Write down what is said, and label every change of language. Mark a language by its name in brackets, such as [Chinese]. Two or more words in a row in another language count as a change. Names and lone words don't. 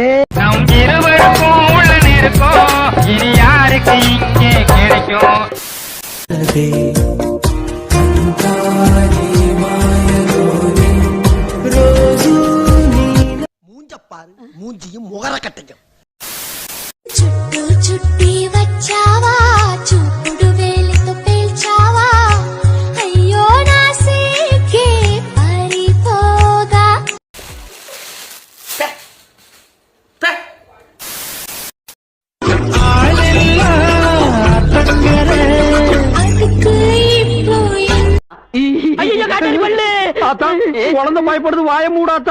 [Tamil] நம் இருவருக்கும் உள்ள நெருக்கம் இனி யாருக்கு இங்கே கிடைக்கும்? மூஞ்சப்பாரு மூஞ்சியும் முகர கட்டையும். [Telugu] చుట్టూ చుట్టి వచ్చావా చూపుడు వేలితో పేల్చావా అయ్యో నా సేకే పరిపోగా. [Tamil] குழந்தை பயப்படுது, வாய மூடாத்தா.